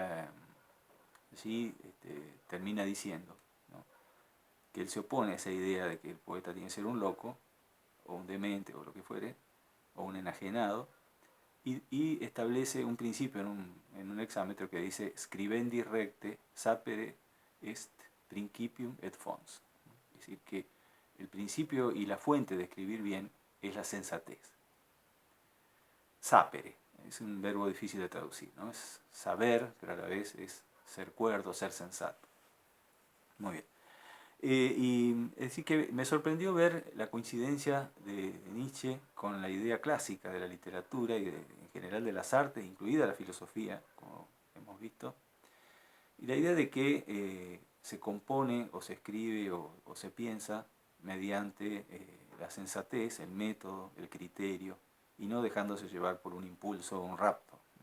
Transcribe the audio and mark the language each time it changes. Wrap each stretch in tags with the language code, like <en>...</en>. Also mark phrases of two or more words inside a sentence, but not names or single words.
<es>sí termina diciendo, ¿no?, que él se opone a esa idea de que el poeta tiene que ser un loco, o un demente, o lo que fuere, o un enajenado, y establece un principio en un exámetro que dice</es> <la>scribendi recte sapere est principium et fons.</la> <es>Es decir, que el principio y la fuente de escribir bien es la sensatez. Sapere es un verbo difícil de traducir, ¿no? Es saber, pero a la vez es ser cuerdo, ser sensato. Muy bien. Y es decir que me sorprendió ver la coincidencia de Nietzsche con la idea clásica de la literatura y en general de las artes, incluida la filosofía, como hemos visto, y la idea de que se compone o se escribe o se piensa mediante la sensatez, el método, el criterio, y no dejándose llevar por un impulso o un rapto.</es>